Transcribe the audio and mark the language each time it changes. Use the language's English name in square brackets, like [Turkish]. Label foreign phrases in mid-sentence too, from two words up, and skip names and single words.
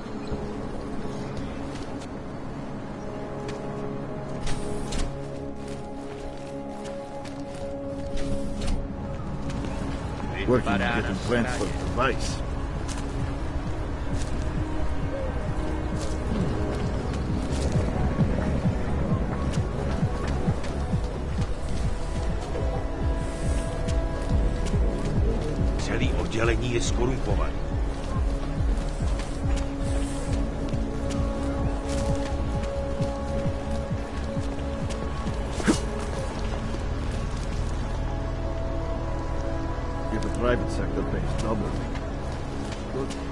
[English] Working on getting plans for the device. [Czech] Celý oddělení je skorumpovaný. [English] Private sector pays double. Good.